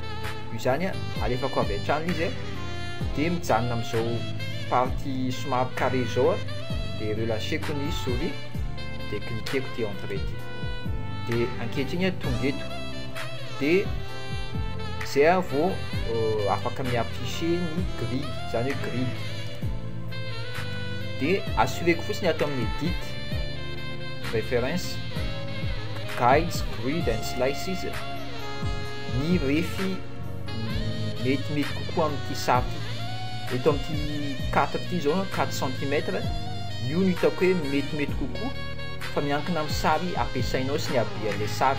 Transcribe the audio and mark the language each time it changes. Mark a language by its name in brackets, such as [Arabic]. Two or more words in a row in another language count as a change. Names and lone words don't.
[Malagasy] Io zany alefako avy hatrany izy dia mijanona amin'izao partie somary carré zao dia relâcheko ny souris dia cliqueko ty entrée ty dia ankehitriny tonga eto dia zay vao afaka miafficher ny grille, zany hoe grille. Dia assureko fotsiny atao amin'ny edit, préférence, [English] guides, grid and slices [Malagasy] ny refy mety kokoa amin'ity sary ty. Eto amin'ity 4 ty zao 4 cm io no hitako hoe mety kokoa fa miankina amin'ny sary ampiasainao sy ny habean'le sary.